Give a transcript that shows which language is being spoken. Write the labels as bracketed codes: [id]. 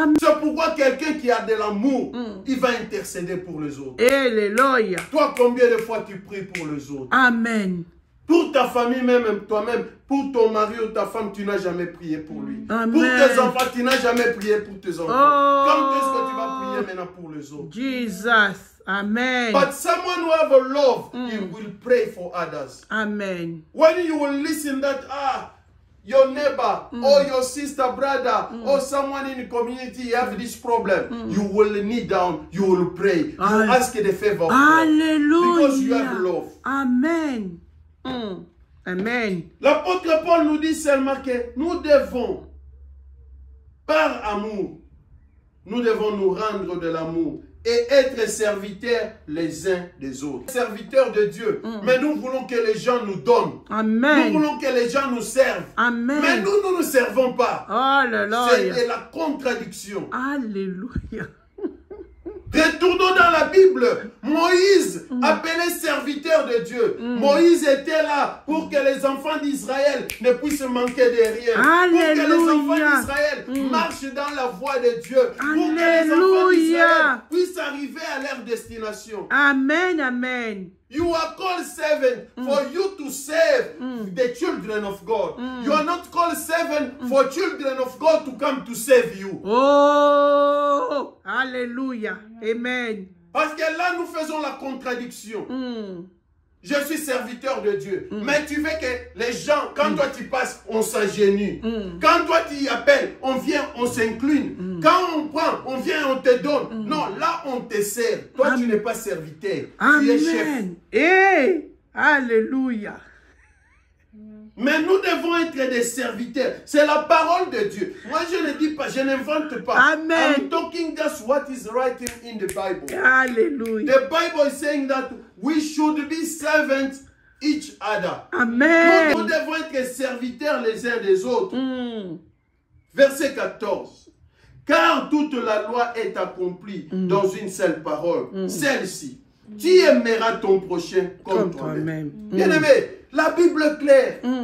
[fr] C'est pourquoi quelqu'un qui a de l'amour, il va intercéder pour les autres. Alléluia. Toi, combien de fois tu pries pour les autres? Amen. Pour ta famille même, toi-même, pour ton mari ou ta femme, tu n'as jamais prié pour lui. Amen. Pour tes enfants, tu n'as jamais prié pour tes enfants. Quand est-ce que tu vas prier maintenant pour les autres? Jesus. Amen. [en] But someone who have a love, he will pray for others. Amen. When you will listen that, your neighbor or your sister, brother, or someone in the community have this problem, you will kneel down, you will pray, you ask the favor of God. Alléluia. Because you have love. Amen. Amen. [fr] L'apôtre Paul nous dit seulement que nous devons, par amour, nous devons nous rendre de l'amour et être serviteurs les uns des autres. Serviteurs de Dieu. Mais nous voulons que les gens nous donnent. Amen. Nous voulons que les gens nous servent. Amen. Mais nous ne servons pas. Alléluia. C'est la contradiction. Alléluia. Retournons dans la Bible. Moïse, appelé serviteur de Dieu. Moïse était là pour que les enfants d'Israël ne puissent manquer de rien. Alléluia. Pour que les enfants d'Israël marchent dans la voie de Dieu. Alléluia. Pour que les enfants d'Israël puissent arriver à leur destination. Amen, amen. [en] You are called servant for you to serve the children of God. You are not called servant for children of God to come to save you. Oh, alléluia. Amen. [fr] Parce que là, nous faisons la contradiction. Je suis serviteur de Dieu. Mais tu veux que les gens, quand toi tu passes, on s'agenouille. Quand toi tu appelles, on vient, on s'incline. Quand on prend, on vient, on te donne. Non, là, on te sert. Toi, tu n'es pas serviteur. Tu es chef. Hey, alléluia. Mais nous devons être des serviteurs. C'est la parole de Dieu. Moi, je ne dis pas, je n'invente pas. Amen. [en] I'm talking just what is written in the Bible. Alléluia. The Bible is saying that we should be servants each other. Amen. [fr] Nous devons être serviteurs les uns des autres. Verset 14. Car toute la loi est accomplie dans une seule parole. Celle-ci. Tu aimeras ton prochain comme toi-même. Bien-aimé, la Bible est claire.